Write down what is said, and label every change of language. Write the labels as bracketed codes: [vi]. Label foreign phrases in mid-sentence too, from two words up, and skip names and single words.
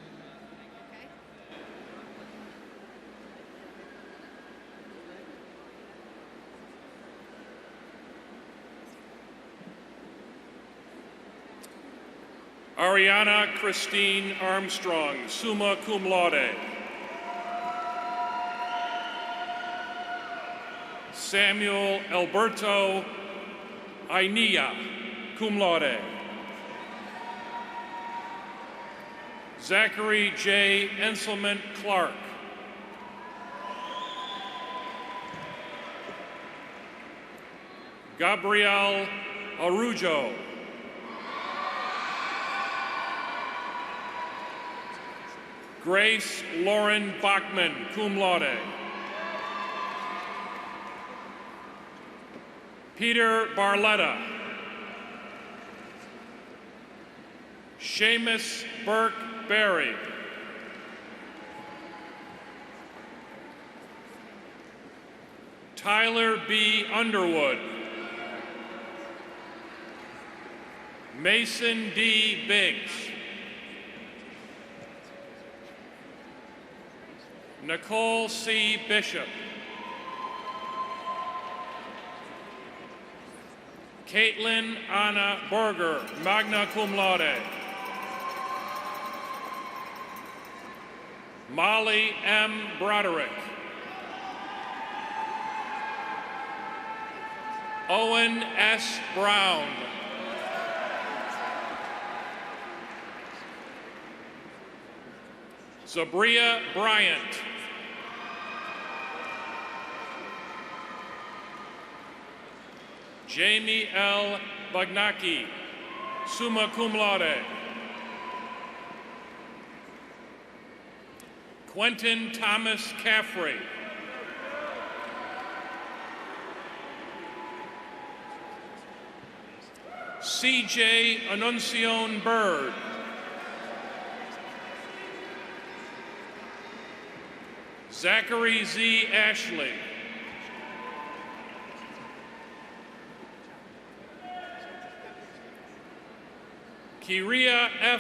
[en] Ariana Christine Armstrong, [la] summa cum laude. [en] Samuel Alberto Ainilla, [la] cum laude. [en] Zachary J. Enselman Clark. Gabriel Arujo. Grace Lauren Bachman, [la] cum laude. [en] Peter Barletta. Seamus Burke Berry. Tyler B. Underwood. Mason D. Biggs. Nicole C. Bishop. Caitlin Anna Berger, [la] magna cum laude. [en] Molly M. Broderick. Owen S. Brown. Zabria Bryant. Jamie L. Bagnacki, [la] summa cum laude. [en] Quentin Thomas Caffrey. C.J. Annuncion Bird. Zachary Z. Ashley. Kiria F.